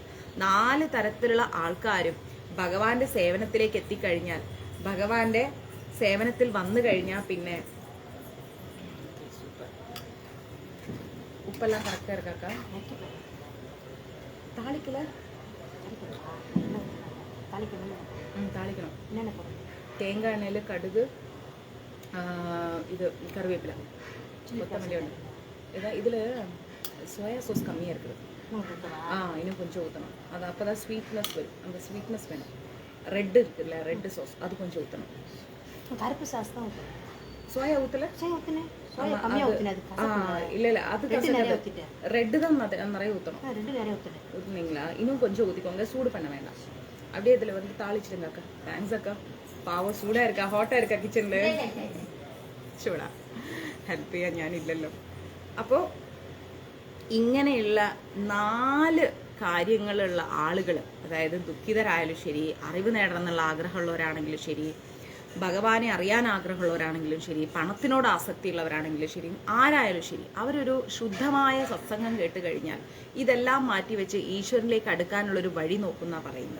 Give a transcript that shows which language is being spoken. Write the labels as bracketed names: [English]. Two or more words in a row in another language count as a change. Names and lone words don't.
[Malayalam] 4 തരത്തിലുള്ള ആൾക്കാരും ഭഗവാന്റെ സേവനത്തിലേക്ക് എത്തിക്കഴിഞ്ഞാൽ, ഭഗവാന്റെ സേവനത്തിൽ വന്നു കഴിഞ്ഞാൽ പിന്നെ ഉപ്പെല്ലാം കറക്റ്റ് ഇറക്കാക്ക താളിക്കല താളിക്കണം. തേങ്ങ എണ്ണയിൽ കടുക്, ഇത് കറിവേപ്പില, [Tamil] கொத்தமல்லியோட இதில் சோயா சாஸ் கம்மியாக இருக்குது. இன்னும் கொஞ்சம் ஊற்றணும். அது அப்போ தான் ஸ்வீட்னஸ் வரும். அந்த ஸ்வீட்னஸ் வேணும். ரெட்டு இருக்குல்ல, ரெட்டு சாஸ் அது கொஞ்சம் ஊற்றணும். கருப்பு சாஸ் தான் ஊற்றணும். சோயா ஊற்றல? இல்லை அது ரெட்டு தான் நிறைய ஊற்றணும். ஊற்றுனீங்களா? இன்னும் கொஞ்சம் ஊற்றிக்கோங்க, சூடு பண்ண வேண்டாம். அப்படியே இதில் வந்து தாளிச்சிடுங்க அக்கா. தேங்க்ஸ் அக்கா. பாவம் சூடாக இருக்கா, ஹாட்டாக இருக்கா கிச்சனில்? [Malayalam] ചൂടാ, ഹെൽപ്പ് ചെയ്യാൻ ഞാനില്ലല്ലോ. അപ്പോൾ ഇങ്ങനെയുള്ള 4 കാര്യങ്ങളുള്ള ആളുകൾ, അതായത് ദുഃഖിതരായാലും ശരി, അറിവ് നേടണം എന്നുള്ള ആഗ്രഹമുള്ളവരാണെങ്കിലും ശരി, ഭഗവാനെ അറിയാൻ ആഗ്രഹമുള്ളവരാണെങ്കിലും ശരി, പണത്തിനോട് ആസക്തിയുള്ളവരാണെങ്കിലും ശരി, ആരായാലും ശരി, അവരൊരു ശുദ്ധമായ സത്സംഗം കേട്ട് കഴിഞ്ഞാൽ ഇതെല്ലാം മാറ്റിവെച്ച് ഈശ്വരനിലേക്ക് അടുക്കാനുള്ളൊരു വഴി നോക്കുന്ന പറയുന്നത്.